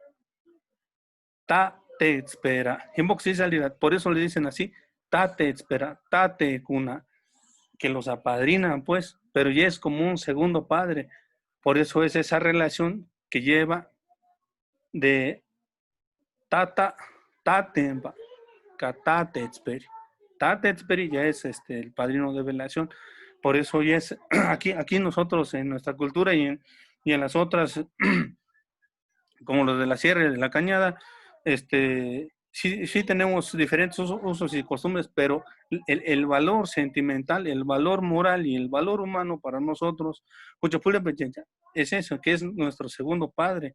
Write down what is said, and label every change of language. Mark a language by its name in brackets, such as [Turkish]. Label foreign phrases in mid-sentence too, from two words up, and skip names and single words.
[Spanish] Tate espera. Por eso le dicen así, [Purepecha] tate espera, tate cuna, [Spanish] que los apadrinan, pues, pero ya es como un segundo padre. Por eso es esa relación que lleva de [Purepecha] tata, tatemba, catate esperi. [Spanish] Tate esperi ya es el padrino de velación. Por eso ya es aquí nosotros en nuestra cultura y en las otras, como los de la Sierra y de la Cañada, sí tenemos diferentes usos y costumbres, pero el valor sentimental, el valor moral y el valor humano para nosotros, es eso, que es nuestro segundo padre.